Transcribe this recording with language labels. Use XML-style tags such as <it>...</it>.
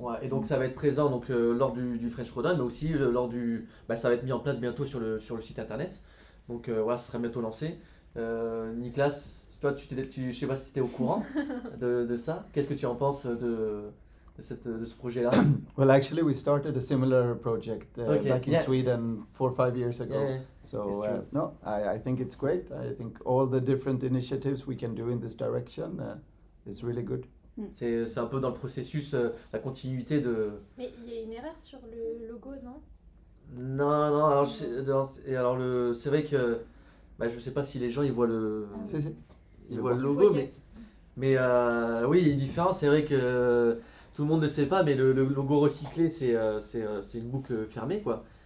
<fr>Ouais, et donc ça va être présent donc, lors du French Rodon, mais aussi lors du... ça va être mis en place bientôt sur le site internet. Donc voilà, ça sera bientôt lancé. Nicolas, toi, je sais pas si tu étais au courant de ça. Qu'est-ce que tu en penses de ce projet-là?</fr> <en>Well, actually, we started a similar project Okay, back in yeah. Sweden 4 or 5 years ago. Yeah, So it's true. no, I think it's great. I think all the different initiatives we can do in this direction is really good.</en> <fr>C'est un peu dans le processus, la continuité de... Mais il y a une erreur sur le logo, non? Non, alors, c'est vrai que je sais pas si les gens ils voient Si, si. ils voient le logo, mais oui, il y a une différence. C'est vrai que tout le monde ne sait pas, mais le logo recyclé, c'est une boucle fermée, quoi.</fr>